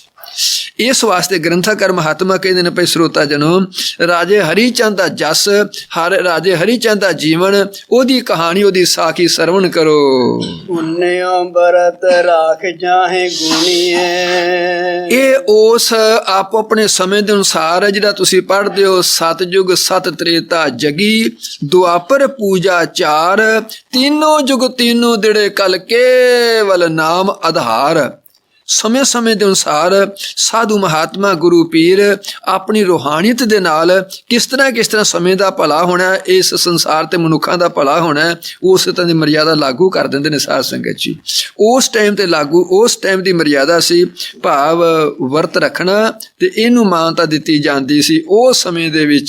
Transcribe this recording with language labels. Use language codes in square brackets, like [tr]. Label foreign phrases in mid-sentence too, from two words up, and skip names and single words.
[pa] ਇਸ ਵਾਸਤੇ ਗ੍ਰੰਥਕਾਰ ਮਹਾਤਮਾ ਕਹਿੰਦੇ ਨੇ, ਭਾਈ ਸਰੋਤਾ ਜਨੋ, ਰਾਜੇ ਹਰੀ ਚੰਦ ਦਾ ਜਸ, ਰਾਜੇ ਹਰੀ ਚੰਦ ਦਾ ਜੀਵਨ, ਉਹਦੀ ਕਹਾਣੀ, ਉਹਦੀ ਸਾਖੀ ਸਰਵਣ ਕਰੋ। [bra] ਪੁੰਨਿਓ ਬਰਤ ਰਾਖ ਜਾਹੇ ਗੁਣੀਏ। [pa] ਇਹ ਉਸ ਆਪੋ ਆਪਣੇ ਸਮੇਂ ਦੇ ਅਨੁਸਾਰ ਜਿਹੜਾ ਤੁਸੀਂ ਪੜ੍ਹਦੇ ਹੋ, [bra] ਸਤਜੁਗ ਸਤ ਤ੍ਰੇਤਾ ਜਗੀ, ਦੁਆਪਰ ਪੂਜਾ ਚਾਰ, तीनों जुग तीनों दिड़े कल केवल नाम आधार। [pa] ਸਮੇਂ ਸਮੇਂ ਦੇ ਅਨੁਸਾਰ ਸਾਧੂ ਮਹਾਤਮਾ ਗੁਰੂ ਪੀਰ ਆਪਣੀ ਰੂਹਾਨੀਅਤ ਦੇ ਨਾਲ ਕਿਸ ਤਰ੍ਹਾਂ ਸਮੇਂ ਦਾ ਭਲਾ ਹੋਣਾ, ਇਸ ਸੰਸਾਰ ਤੇ ਮਨੁੱਖਾਂ ਦਾ ਭਲਾ ਹੋਣਾ, ਉਸ ਤਰ੍ਹਾਂ ਦੀ ਮਰਿਆਦਾ ਲਾਗੂ ਕਰ ਦਿੰਦੇ ਨੇ ਸਾਧ ਸੰਗਤ ਜੀ। ਉਸ ਟਾਈਮ ਤੇ ਲਾਗੂ, ਉਸ ਟਾਈਮ ਦੀ ਮਰਿਆਦਾ ਸੀ, ਭਾਵ ਵਰਤ ਰੱਖਣਾ ਤੇ ਇਹਨੂੰ ਮਾਨਤਾ ਦਿੱਤੀ ਜਾਂਦੀ ਸੀ ਉਸ ਸਮੇਂ ਦੇ ਵਿੱਚ।